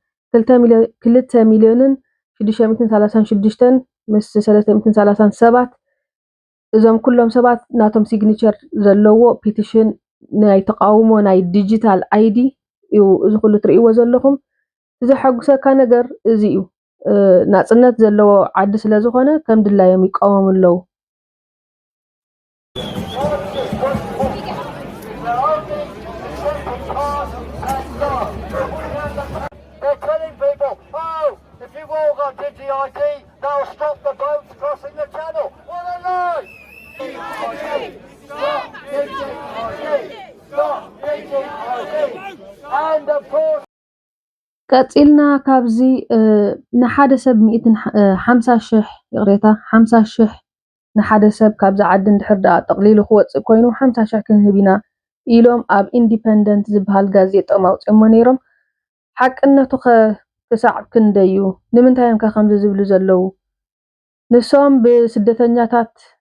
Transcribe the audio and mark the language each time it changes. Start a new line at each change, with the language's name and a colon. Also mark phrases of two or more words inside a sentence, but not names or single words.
Tigrinya: 2 ሚልዮንን 636 ምስ 337 እዞም ኩሎም ሰባት ናቶም ሲግኒቸር ዘለዎ ፒቲሽን ናይ ተቃውሞ ናይ
English: digital ID
Tigrinya: እዩ እዚ ኩሉ ትርእይዎ ዘለኹም ዘሐጉሰካ ነገር እዚ እዩ ናጽነት ዘለዎ ዓዲ ስለ ዝኾነ ከም ድላዮም ይቃወሙ ኣለው
English: That'll stop the boats crossing the channel. What a lie! Stop and of course
Tigrinya: ቀፂልና ካብዚ ንሓደ ሰብ 150,000 ይቕሬታ 50,000 ንሓደ ሰብ ካብዚ ዓዲ እንድሕር ዳኣ ጠቕሊሉ ክወፅእ ኮይኑ 50,000 ክንህብ ኢና ኢሎም ኣብ ኢንዲፐንደንት ዝበሃል ጋዜጦም ኣውፅኦሞ ነይሮም ሓቅነቱ ክሳዕ ክንደይ እዩ ንምንታይ እዮም ከምዚ ዝብሉ ዘለው ንሶም ብስደተኛታት